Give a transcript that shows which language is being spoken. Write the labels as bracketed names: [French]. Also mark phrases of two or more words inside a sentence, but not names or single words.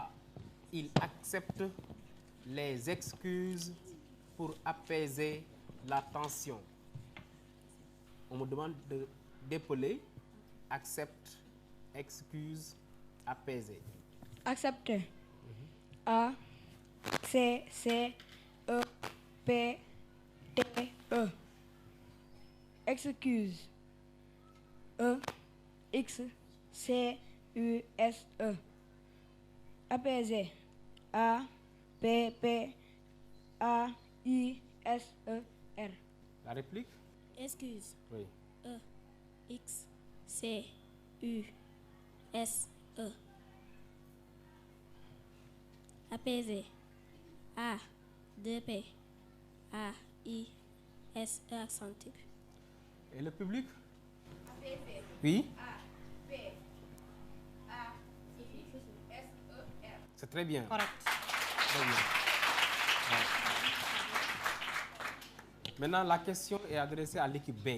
[French] Équipe A, il accepte les excuses pour apaiser la tension. On me demande d'épeler accepte, excuse, apaiser. Accepter. A, C, C, E, P, T, E. Excuse. E, X, C, U, S, E. Apaiser. A, P, P, A, I, S, E, R. La réplique? Excuse. Oui. E, X, C, U, S, E. Apaiser. A, 2P, A, I, S, E accent aigu. Et le public? Oui. C'est très bien. Correct. Très bien. Ouais. Maintenant, la question est adressée à l'équipe B.